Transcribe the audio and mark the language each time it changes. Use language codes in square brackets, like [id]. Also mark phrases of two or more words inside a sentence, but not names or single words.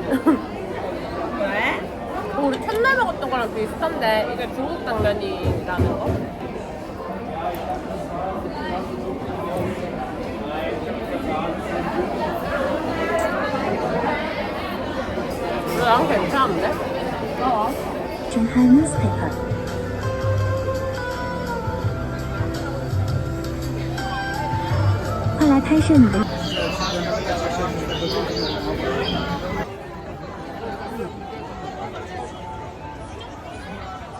[ko] 왜? 우리 첫날 먹었던 거랑 비슷한데 이게 중국 당면이라는 거? 난 괜찮은데? [en] Shanghai newspaper. [zh] 快来拍摄你的。 음,